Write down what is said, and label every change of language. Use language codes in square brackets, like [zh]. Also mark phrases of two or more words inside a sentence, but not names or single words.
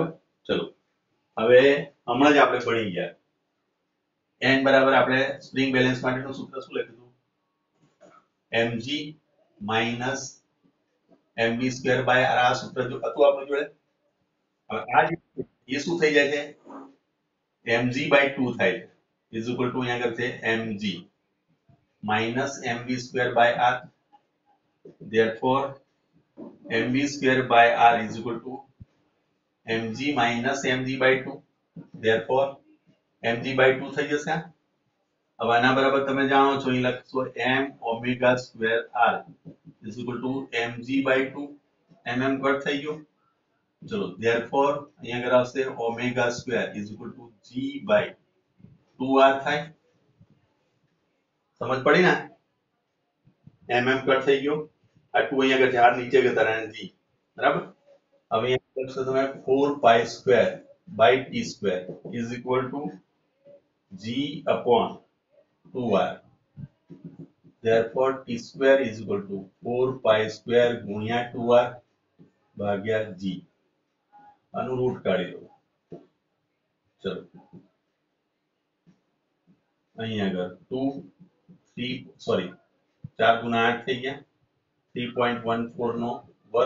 [gu] ચલો હવે હમણાં જ આપણે ભણી ગયા n બરાબર આપણે સ્પ્રિંગ બેલેન્સ માટેનું સૂત્ર શું લખ્યું હતું? [en] mg minus mv square by r. [gu] આ સૂત્ર જો હતું આપણી જોડે. હવે આ એ શું થઈ જાય છે? [en] mg by 2 [gu] થાય છે [en] is equal to [gu] અહીંયા આગળ છે [en] mg minus mv square by r. Therefore, mv square by r is equal to mg minus mg by 2. Therefore, mg by 2 [gu] થઈ જશે. હવે આના બરાબર તમે જાણો છો અહીં લખશો [en] m omega square r is equal to mg by 2. mm [gu] કટ થઈ ગયો. ચલો therefore અહીંયા આગળ આવશે [en] omega square is equal to g by 2r થાય. [gu] સમજ પડી ને? mm કટ થઈ ગયો. આ 2 અહીંયા આગળ છે, r નીચે જતા રહ્યા g. બરાબર. હવે અહીંયા લખશો તમે [en] 4 pi square by t square is equal to g upon 2r. Therefore t square is equal to 4 pi square [gu] ગુણ્યા 2r ભાગ્યા [en] g. [gu] આનું રૂટ કાઢી લો. ચલો અહીં આગળ 2 3 સોરી 4 ગુણ્યા 8 થઈ ગયા 3.14 નો વર્ગ.